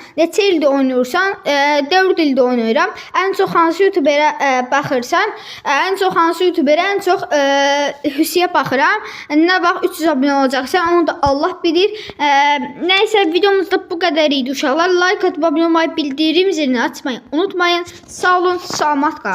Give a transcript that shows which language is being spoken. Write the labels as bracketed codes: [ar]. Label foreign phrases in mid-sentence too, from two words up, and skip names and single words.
[az] Neçə ildə oynuyorsan? 4 ildə oynayıram. [tr] En çok [az] hansı YouTuberə baxırsan? [tr] En çok [az] hansı YouTuberə? [tr] En çok [az] Hüseyə baxıram. Nə vaxt 300 abone olacaqsan onu da Allah bilir. [tr] Neyse videomuzda bu kadar [az] idi uşaqlar. [tr] Like atıp abone olmayı, bildirim zilini açmayı unutmayın. [az] Sağ olun, salamat qalın.